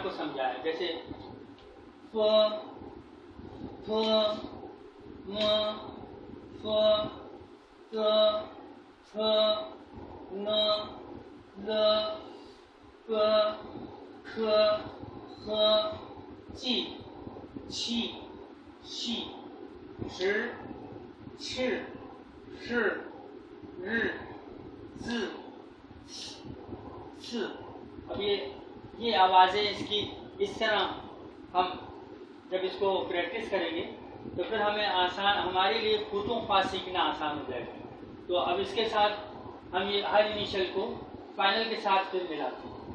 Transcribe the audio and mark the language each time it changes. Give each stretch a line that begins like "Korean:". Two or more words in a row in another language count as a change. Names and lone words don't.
Hindi: को समझाया, जैसे फ फ म फ त फ न ल क ख ह जी छी शी श श श र ज स। अब ये आवाज़ें इसकी इस तरह हम जब इसको प्रैक्टिस करेंगे तो फिर हमें हमारे लिए खुदों ख्वास सीखना आसान हो जाएगा। तो अब इसके साथ हम ये हर इनिशियल को फाइनल के साथ फिर मिलाते हैं।